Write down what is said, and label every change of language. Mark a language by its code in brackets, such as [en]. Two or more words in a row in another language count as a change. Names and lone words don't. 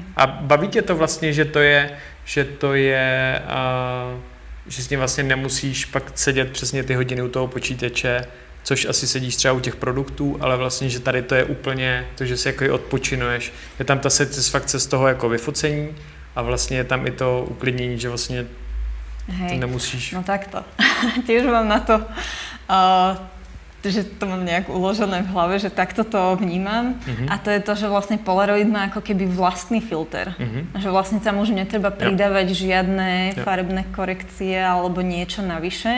[cs] A baví tě to vlastně, že s tím vlastně nemusíš pak sedět přesně ty hodiny u toho počítače, což asi sedíš třeba u těch produktů, ale vlastně, že tady to je úplně to, že si jako i odpočinuješ. Je tam ta satisfakce z toho jako vyfocení a vlastně je tam i to uklidnění, že vlastně to nemusíš. [sk] No takto. Tiež mám na to že to mám nejak uložené v hlave, že takto to vnímam a to je to, že vlastne Polaroid má ako keby vlastný filter. Že vlastne tam už netreba pridávať žiadne farebné korekcie alebo niečo navyše.